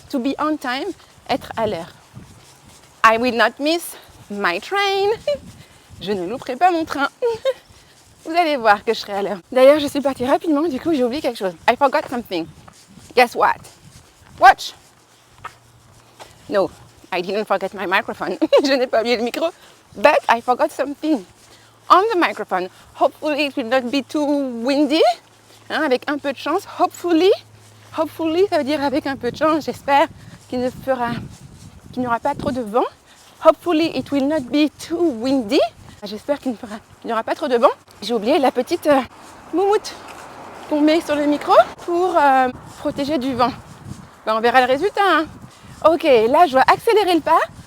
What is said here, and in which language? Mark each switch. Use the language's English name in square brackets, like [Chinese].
[English] To be on time, [French] être à l'heure. [English] I will not miss my train. [French] Je ne louperai pas mon train. Vous allez voir que je serai à l'heure. D'ailleurs, je suis partie rapidement, du coup, j'ai oublié quelque chose. [English] I forgot something. Guess what? Watch. No, I didn't forget my microphone. [French] Je n'ai pas oublié le micro. [English] But I forgot something on the microphone. Hopefully it will not be too windy. [French] Hein, avec un peu de chance. Hopefully, ça veut dire avec un peu de chance. J'espère qu'il n'y aura pas trop de vent. [English] Hopefully it will not be too windy. [French] J'espère qu'il n'y aura pas trop de vent. J'ai oublié la petite moumoute qu'on met sur le micro pour protéger du vent. On verra le résultat. Hein. Ok, là je dois accélérer le pas.